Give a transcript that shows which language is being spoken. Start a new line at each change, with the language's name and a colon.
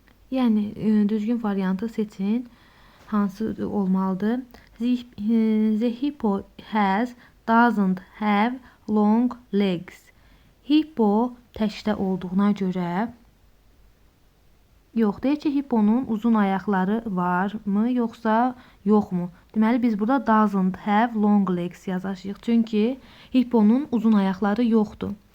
Azerbaijani: Yəni düzgün variantı seçin. Hansı olmalıdır?
English: The hippo doesn't have long legs.
Azerbaijani: Hippo təkdə olduğuna görə yox. Deyək ki, hipponun uzun ayaqları varmı, yoxsa yoxmu? Deməli, biz burada
English: doesn't have long legs
Azerbaijani: yazacağıq. Çünki hipponun uzun ayaqları yoxdur.